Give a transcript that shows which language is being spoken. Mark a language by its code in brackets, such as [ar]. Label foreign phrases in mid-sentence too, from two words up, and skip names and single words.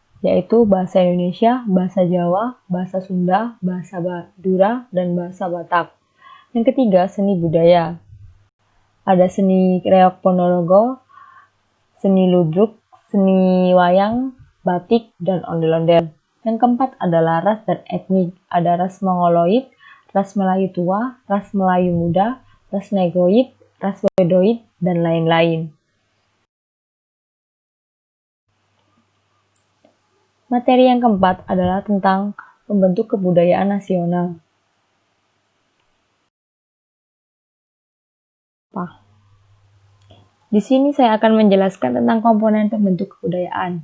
[id] yaitu bahasa Indonesia, bahasa Jawa, bahasa Sunda, bahasa Madura, dan bahasa Batak. Yang ketiga, seni budaya. Ada seni reok Ponorogo, seni ludruk, seni wayang, batik, dan ondel-ondel. Yang keempat adalah ras dan etnik. Ada ras Mongoloid, ras Melayu tua, ras Melayu muda, ras Negroid, ras Wedoid, dan lain-lain. Materi yang keempat adalah tentang pembentuk kebudayaan nasional. Di sini saya akan menjelaskan tentang komponen pembentuk kebudayaan.